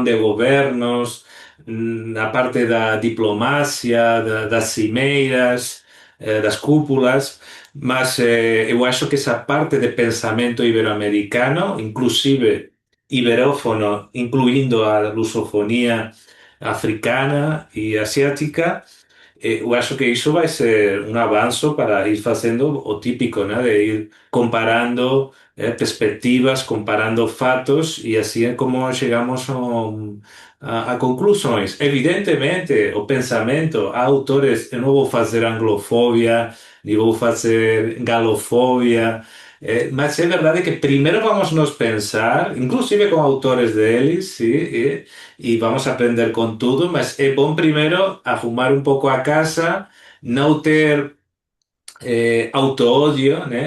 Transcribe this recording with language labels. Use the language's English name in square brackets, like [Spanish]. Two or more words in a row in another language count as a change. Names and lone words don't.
[Galician] de gobernos, a parte da diplomacia, das cimeiras, das cúpulas, [Portuguese] mas eu acho que [Galician] esa parte de pensamento iberoamericano, inclusive iberófono, incluindo a lusofonía africana e asiática, [Portuguese] eu acho que [Galician] iso vai ser un avanzo para ir facendo o típico, né? [Portuguese] De ir comparando perspectivas, comparando fatos e así é como chegamos a conclusões. Evidentemente, o pensamento, há autores, eu non vou fazer anglofobia, ni vou fazer galofobia, mas é verdade que primeiro vamos nos pensar, inclusive con autores deles, sí, e vamos a aprender con tudo, mas é bom primeiro arrumar un pouco a casa, não ter auto-odio, né?